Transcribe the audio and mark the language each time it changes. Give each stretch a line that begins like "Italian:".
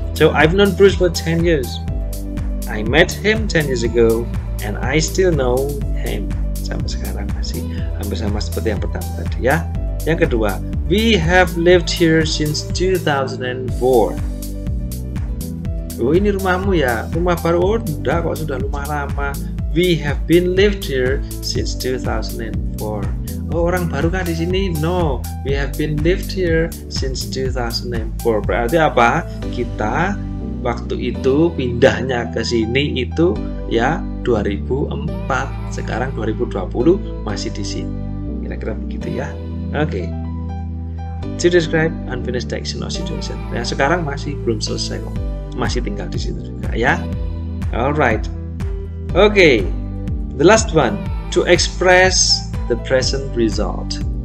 English: So I've known Bruce for 10 years. I met him 10 years ago, and I still know him.
Indonesian: Sampai sekarang masih hampir sama seperti yang pertama tadi ya. Yang kedua,
English: we have lived here since 2004.
Indonesian: Oh, ini rumahmu ya? Rumah baru? Oh, udah kok, sudah rumah lama.
English: We have been lived here since 2004. Oh,
Indonesian: orang baru kan di sini?
English: No, we have been lived here since 2004.
Indonesian: Berarti apa? Kita waktu itu pindahnya ke sini itu ya 2004. Sekarang 2020 masih di sini. Kira-kira begitu ya. Oke.
English: To describe unfinished action or situation.
Indonesian: Nah, sekarang masih belum selesai kok. Masih tinggal di situ juga ya.
English: Alright. Okay, the last one, to express the present result.